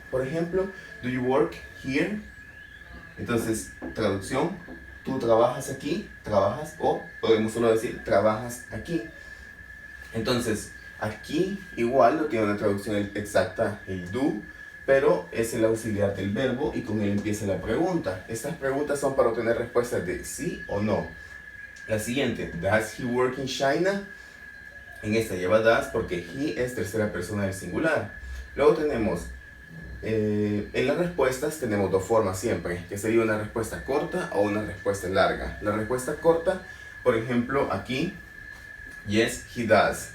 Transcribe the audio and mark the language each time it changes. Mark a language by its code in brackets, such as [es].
[es] Por ejemplo, [en] do you work here? [es] Entonces, traducción, tú trabajas aquí, trabajas, o podemos solo decir trabajas aquí. Entonces, aquí igual no tiene una traducción exacta el do, pero es el auxiliar del verbo y con él empieza la pregunta. Estas preguntas son para obtener respuestas de sí o no. La siguiente, [en] does he work in China? [es] En esta lleva does porque he es tercera persona del singular. Luego tenemos, en las respuestas tenemos dos formas siempre, que sería una respuesta corta o una respuesta larga. La respuesta corta, por ejemplo, aquí, [en] yes, he does.